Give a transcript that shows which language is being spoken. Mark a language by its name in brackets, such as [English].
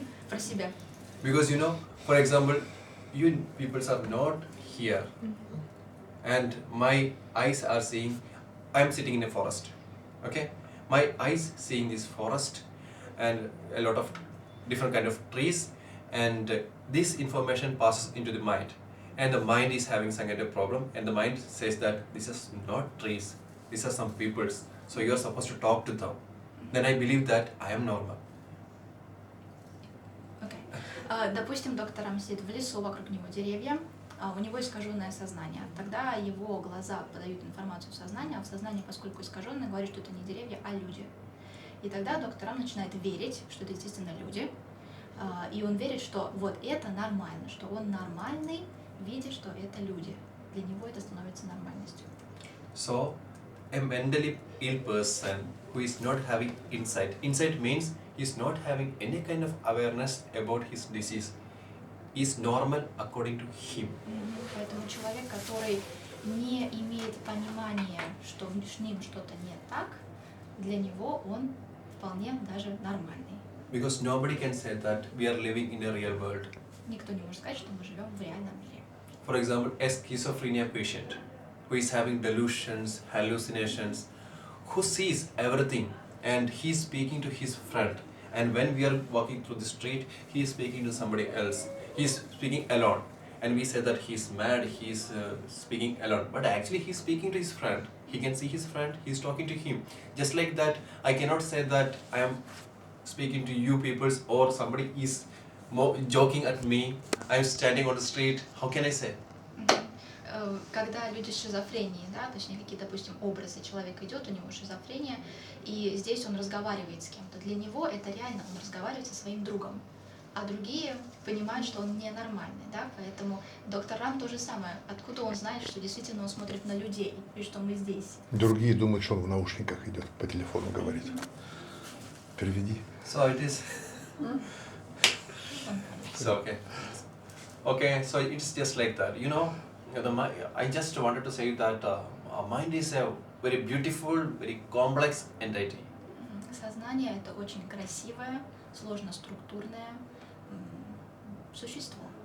[Russian] Про себя. [English] Because for example, you people are not here, and my eyes are seeing, I'm sitting in a forest, okay? My eyes seeing this forest and a lot of different kind of trees, and this information passes into the mind, and the mind is having some kind of problem, and the mind says that this is not trees, these are some peoples, so you are supposed to talk to them. Then I believe that I am normal. [Russian] Допустим, доктор Рам сидит в лесу, вокруг него деревья, у него искаженное сознание. Тогда его глаза подают информацию в сознание, а в сознании, поскольку искаженное, говорит, что это не деревья, а люди. И тогда доктор Рам начинает верить, что это естественно люди, и он верит, что вот это нормально, что он нормальный, видя, что это люди. Для него это становится нормальностью. [English] So, a mentally ill person who is not having insight. Insight means he is not having any kind of awareness about his disease. He is normal according to him. [Russian] Поэтому человек, который не имеет понимания, что с ним что-то не так, для него он вполне даже нормальный. [English] Because nobody can say that we are living in a real world. [Russian] Никто не может сказать, что мы живем в реальном мире. [English] For example, a schizophrenia patient who is having delusions, hallucinations, who sees everything, and he is speaking to his friend, and when we are walking through the street, he is speaking to somebody else. He is speaking alone, and we say that he is mad, he is speaking alone, but actually he is speaking to his friend. He can see his friend, he is talking to him. Just like that, I cannot say that I am speaking to you people, or somebody is joking at me, I am standing on the street. How can I say? [Russian] Когда люди с шизофренией, да, точнее какие, допустим, образы, человек идет, у него шизофрения, и здесь он разговаривает с кем-то. Для него это реально, он разговаривает со своим другом, а другие понимают, что он ненормальный, да, поэтому доктор Рам то же самое. Откуда он знает, что действительно он смотрит на людей, и что мы здесь? Другие думают, что он в наушниках идет, по телефону говорит. Переведи. [English] So it is. So okay, so it's just like that, I just wanted to say that our mind is a very beautiful, very complex entity. [Russian] Сознание — это очень красивое, сложно структурное существо.